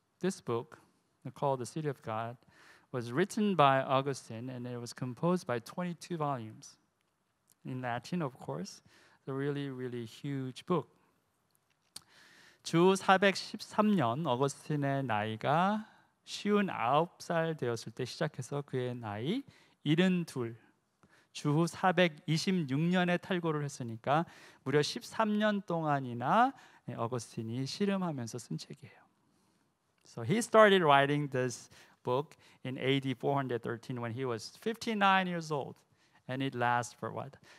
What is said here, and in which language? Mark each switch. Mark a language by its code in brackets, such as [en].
[en] This book, called The City of God, was written by Augustine and it was composed by 22 volumes. in Latin, of course. It's a really, really huge book. [ko] 주 413년 어거스틴의 나이가 59살 되었을 때 시작해서 그의 나이 72, 주후 426년에 탈고를 했으니까 무려 13년 동안이나 어거스틴이 씨름하면서 쓴 책이에요. [en] So he started writing this book in AD 413 when he was 59 years old, and it lasts for what?